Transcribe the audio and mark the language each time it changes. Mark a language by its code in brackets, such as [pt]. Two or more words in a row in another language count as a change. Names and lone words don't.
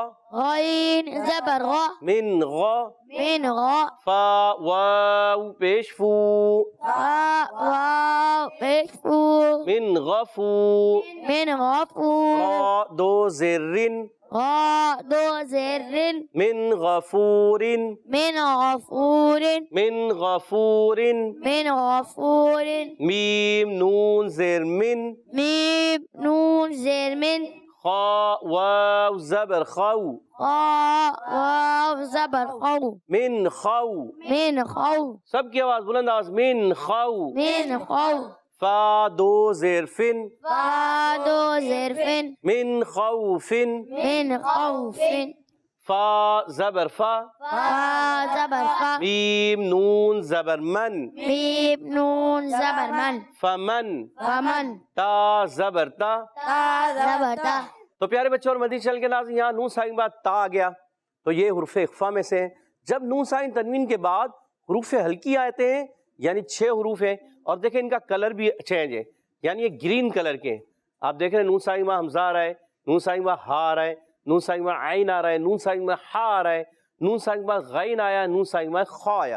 [ur] غین زبر غا، [ar] من غا، من غا، [ur] فا واو پیش فو، فا واو پیش فو، [ar] من غفو، من غفو، [ur] غا دو زرن، غا دو زیر [ar] من غفور، من غفور، من غفور. من غفور، [ur] میم نون زیر من، میم نون زیر من، خا واو زبر خو، خا واو زبر خو، [ar] من خو. من خو، [ur] سب کی آواز بلند آواز، [ar] من خو. من خو، [ur] فا دو زیر فن، فا دو زیر فن، [ar] من خوف، من خوف، [ur] فا زبر فا، فا زبر فا، میم نون زبر من، میم نون زبر من، [ar] فمن، فمن، [ur] تا زبر تا. تا زبر تا. تو پیارے بچوں اور مدنی چینل کے ناظرین، یہاں نون ساکن کے بعد تا آ گیا تو یہ حروف اخفا میں سے ہیں. جب نون ساکن تنوین کے بعد حروف ہلکی آتے ہیں، یعنی 6 حروف ہیں، اور دیکھیں ان کا کلر بھی چینج ہے، یعنی یہ [en] green color [ur] کے ہیں. آپ دیکھ رہے ہیں نون ساکن میں حمزہ آ رہا ہے، نون ساکن میں ہا آ رہا ہے، نون ساکن میں عین آ رہا ہے، نون ساکن میں ہا آ رہا ہے، نون ساکن میں غین آیا، نون ساکن میں خا آیا.